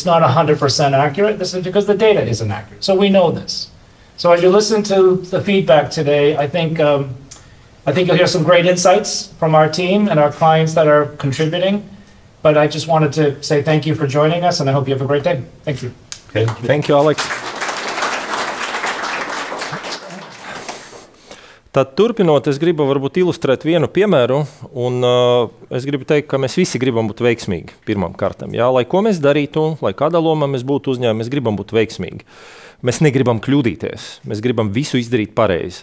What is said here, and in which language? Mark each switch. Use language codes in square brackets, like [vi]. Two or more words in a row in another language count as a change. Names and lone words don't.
[en] This is because the data isn't accurate. So we know this. So as you listen to the feedback today, I think you'll hear some great insights from our team and our clients that are contributing. But I just wanted to say thank you for joining us, and I hope you have a great day. Thank you. Okay. Thank you, Alex. [lv] Tad turpinot, es gribu varbūt ilustrēt vienu piemēru, un es gribu teikt, ka mēs visi gribam būt veiksmīgi pirmām kārtām. Jā, lai ko mēs darītu, lai kādā lomā mēs būtu uzņēmumi, mēs gribam būt veiksmīgi. Mēs negribam kļūdīties, mēs gribam visu izdarīt pareizi.